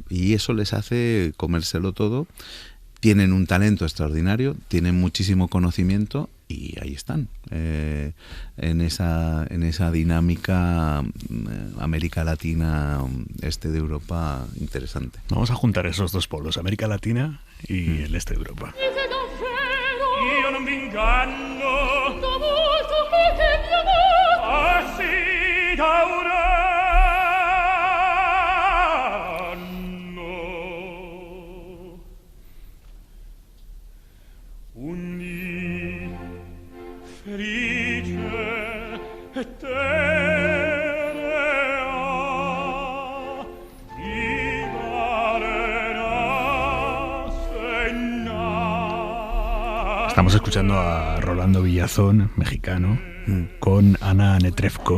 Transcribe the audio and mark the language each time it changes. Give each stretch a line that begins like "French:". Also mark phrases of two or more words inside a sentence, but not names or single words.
Spanish: Y eso les hace comérselo todo. Tienen un talento extraordinario, tienen muchísimo conocimiento, y ahí están, en esa dinámica América Latina, este de Europa, interesante. Vamos a juntar esos dos polos, América Latina y el este de Europa.
Italian: Io non mi inganno, da molto che mio amor, sì, da un anno. Unì felice e
Spanish: Estamos escuchando a Rolando Villazón, mexicano, con Ana Netrebko.